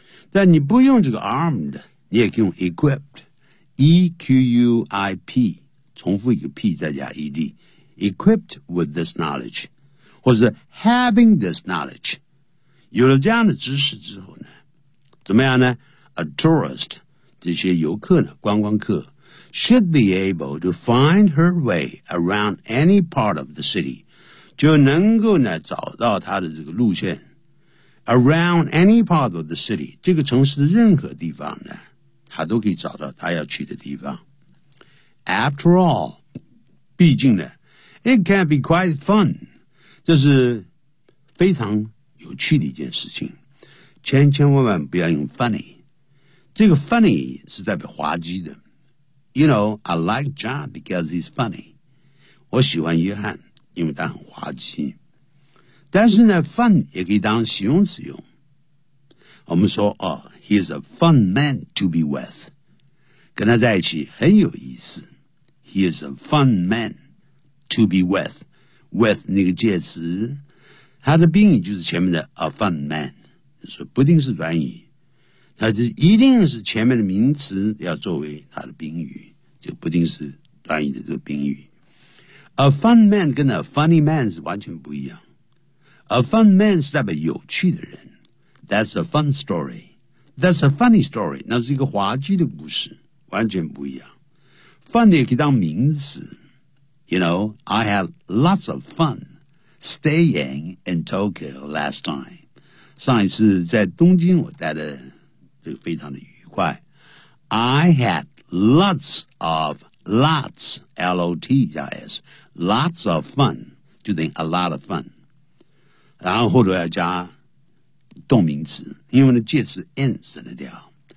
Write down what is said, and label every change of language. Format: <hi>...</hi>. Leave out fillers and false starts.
<zh>但你不用这个 armed， 你也可以用 equipped,E-Q-U-I-P, 重复一个 P 再加 ED,</zh> <en>equipped with this knowledge,</en> <zh>或者</zh> <en>having this knowledge。</en> <zh>有了这样的知识之后呢，怎么样呢？ A tourist, 这些游客呢，观光客</zh> <en>should be able to find her way around any part of the city.</en> <zh>就能够呢找到她的这个路线。</zh> <en>Around any part of the city,</en> <zh>这个城市的任何地方呢，她都可以找到她要去的地方。</zh> <en>After all,</en> <zh>毕竟呢</zh> <en>it can be quite fun.</en> <zh>这是非常有趣的一件事情。千千万万不要用 funny。这个 funny 是代表滑稽的。</zh> <en>You know, I like John because he's funny.</en> <zh>我喜欢约翰因为他很滑稽。但是呢 fun 也可以当形容词用。我们说、</zh> <en>oh, he's a fun man to be with.</en> <zh>跟他在一起很有意思。</zh> <en>He is a fun man to be with.</en> <zh>With 那个介词他的宾语就是前面的 a fun man, 所以不一定是短语。它就一定是前面的名词要作为它的宾语，就不定是短语的这个宾语。 A fun man 跟 a funny man 是完全不一样。A fun man 是代表有趣的人。</zh> <en>That's a fun story. That's a funny story.</en> <zh>那是一个滑稽的故事，完全不一样。 Fun 也可以当名词。</zh> <en>You know, I had lots of fun staying in Tokyo last time.</en> <zh>上一次在东京我待的这个非常的愉快。</zh> <en>I had lots of, lots, L-O-T-I-S, lots of fun,</en> <zh>就等于</zh> <en>a lot of fun.</en> <zh>然后后头要加动名词，因为呢介词 in 省得掉。</zh>